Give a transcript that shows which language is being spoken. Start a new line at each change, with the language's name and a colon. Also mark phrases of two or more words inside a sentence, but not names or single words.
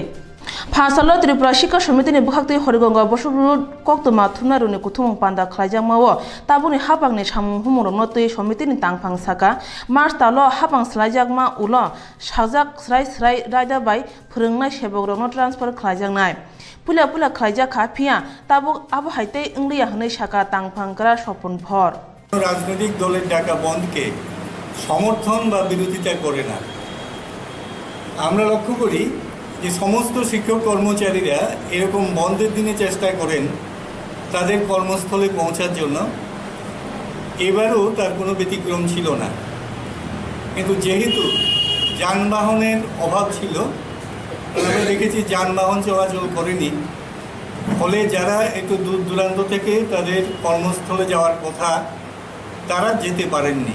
Kok Borok: Phasalo Tripura Shikha Samiti ni bukhaktui Horigonga Bosuru Kotwma thunaru ni kuthumung panda khlaijangmao tabuni hapang ni samung humurong notui samiti ni tangphang saka March talo hapang slaijakma ulo sajak srai raida bai phurungnai sebogrokno transfer khlaijangnai. Pula khlaijak kha phia tabuk abo haite ingliya hne saka tangphangkra sopon phor.
Bangla: রাজনৈতিক দলের ডাকা বন্ধকে সমর্থন বা বিরোধিতা করে না। আমরা লক্ষ্য করি যে সমস্ত শিক্ষক কর্মচারীরা এরকম বন্ধের দিনে চেষ্টা করেন তাদের কর্মস্থলে পৌঁছার জন্য। এবারও তার কোনো ব্যতিক্রম ছিল না, কিন্তু যেহেতু যানবাহনের অভাব ছিল, আমরা দেখেছি যানবাহন চলাচল করেনি, ফলে যারা একটু দূর দূরান্ত থেকে তাদের কর্মস্থলে যাওয়ার কথা তারা যেতে পারেননি।